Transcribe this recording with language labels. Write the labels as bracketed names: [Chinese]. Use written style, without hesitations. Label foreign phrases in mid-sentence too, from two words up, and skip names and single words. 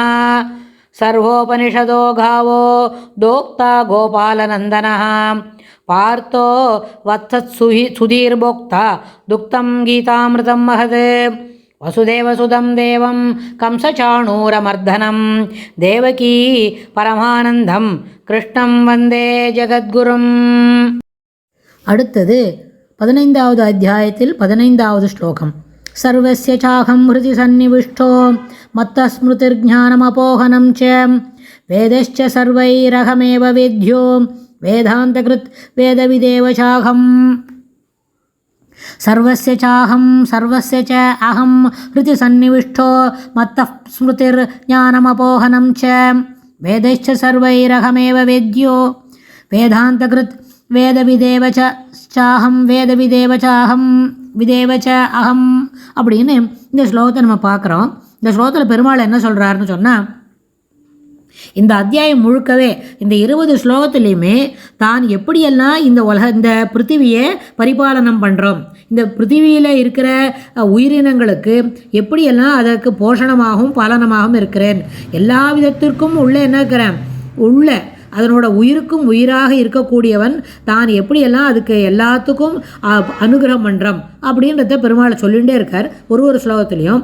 [Sanskrit] सर्वोपनिषदो गावो दोक्ता गोपालनन्दनः पार्थो वत्सत्सुधीर्भोक्ता दुक्तं गीतामृतं महत्। वसुदेवसुतं देवं कंसचाणूरमर्दनं देवकी परमानन्दं कृष्णं वन्दे जगद्गुरुम्। [Tamil] அடுத்தது 15வது அத்தியாயத்தில் 15வது ஸ்லோகம். [Sanskrit] सर्वस्य चाहं हृदि सन्निविष्टो मत्तस्मृतिर्ज्ञानमपोहनं च वेदश्च सर्वैरहमेव वेद्यो वेदान्तकृत् वेदविदेव चाहम्। सर्वस्य च अहं हृदि सन्निविष्टो मत्तः स्मृतिर्ज्ञानमपोहनं च वेदैश्च सर्वैरहमेव वेद्यो वेदान्तकृत् वेदविदेव चाहम् वेदविदेव चाहम् विदेव च अहम् [Tamil] அப்படின்னு இந்த ஸ்லோகத்தை நம்ம பார்க்குறோம். இந்த ஸ்லோகத்தில் பெருமாள் என்ன சொல்கிறாருன்னு சொன்னால், இந்த அத்தியாயம் முழுக்கவே இந்த 20 ஸ்லோகத்துலேயுமே தான் எப்படியெல்லாம் இந்த பிருத்திவியை பரிபாலனம் பண்ணுறோம், இந்த பிருத்திவியில் இருக்கிற உயிரினங்களுக்கு எப்படியெல்லாம் அதற்கு போஷணமாகவும் பாலனமாகவும் இருக்கிறேன், எல்லா விதத்திற்கும் உள்ளே என்ன இருக்கிறேன், உள்ள அதனோட உயிருக்கும் உயிராக இருக்கக்கூடியவன் தான் எப்படியெல்லாம் அதுக்கு எல்லாத்துக்கும் அனுகிரகம் பண்ணுறோம் அப்படின்றத பெருமாளை சொல்லிகிட்டே இருக்கார் ஒரு ஸ்லோகத்துலேயும்.